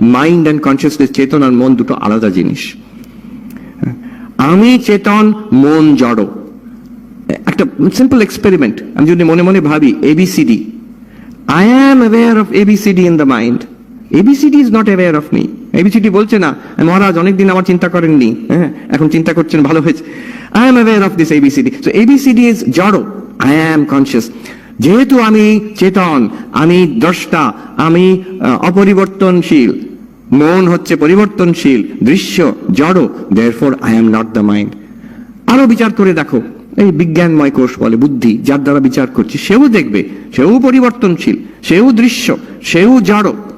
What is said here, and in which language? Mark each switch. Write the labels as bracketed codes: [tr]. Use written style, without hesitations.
[en] mind and consciousness, [bn] চেতন আর মন দুটো আলাদা জিনিস। আমি চেতন, মন জড়। একটা সিম্পল এক্সপেরিমেন্ট, আমি যদি মনে মনে ভাবি ABCD, [en] I am aware of ABCD in the mind. ABCD is not aware of me. [bn] ABCD বলছে না মহারাজ অনেকদিন আমার চিন্তা করেননি, হ্যাঁ এখন চিন্তা করছেন, ভালো হয়েছে। [en] I am aware of this ABCD. So ABCD is জড়, I am conscious. [bn] যেহেতু আমি চেতন, আমি দ্রষ্টা, আমি অপরিবর্তনশীল, মন হচ্ছে পরিবর্তনশীল, দৃশ্য জড়, [en] therefore I am not the mind. [bn] আরো বিচার করে দেখো, এই বিজ্ঞানময় কোষ বলে বুদ্ধি, যার দ্বারা বিচার করছি, সেও দেখবে সেও পরিবর্তনশীল, সেও দৃশ্য, সেও জড়।